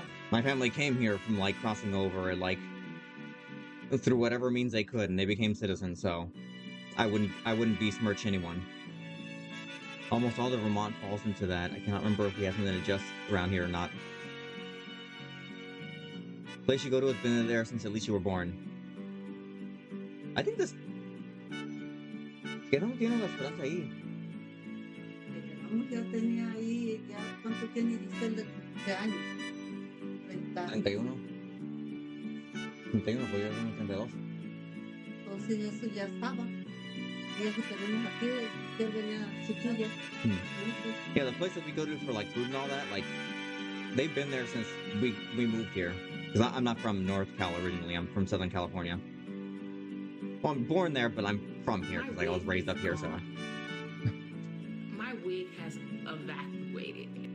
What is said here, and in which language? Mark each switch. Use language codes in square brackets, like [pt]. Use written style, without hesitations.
[en] My family came here from like crossing over and like through whatever means they could, and they became citizens. So I wouldn't besmirch anyone. Almost all of Vermont falls into that. I cannot remember if we have something just around here or not. Place you go to has been there since at least you were born. I think this. [es] Que no tiene la esperanza ahí. Vamos, ya tenía ahí, ya, ¿cuánto tiene Giselle de años? 30. 31. 31, podría ser unos 32. Entonces eso ya estaba. Y eso tenemos aquí, que venía chiquilla. [en] Yeah, the place that we go to for like food and all that, like they've been there since we moved here. Because I'm not from North Cal originally. I'm from Southern California. Well, I'm born there, but I'm from here because like I was raised up here. So My wig has evacuated.